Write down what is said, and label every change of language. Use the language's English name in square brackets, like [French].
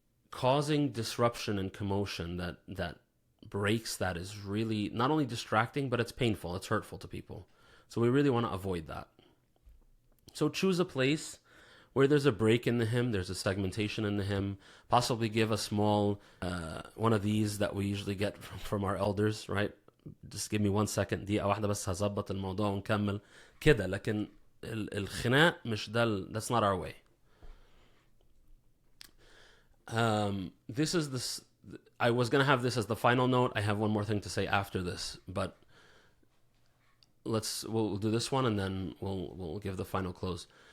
[English] Causing disruption and commotion that breaks that is really not only distracting, but it's painful, it's hurtful to people. So we really want to avoid that. So choose a place where there's a break in the hymn, there's a segmentation in the hymn, possibly give a small, one of these that we usually get from our elders, right? Just give me 1 second, [Arabic] دقيقة واحدة بس هظبط الموضوع ونكمل كده. لكن الخناق مش [English] that's not our way. This is this. I was gonna have this as the final note. I have one more thing to say after this, but we'll do this one and then we'll give the final close.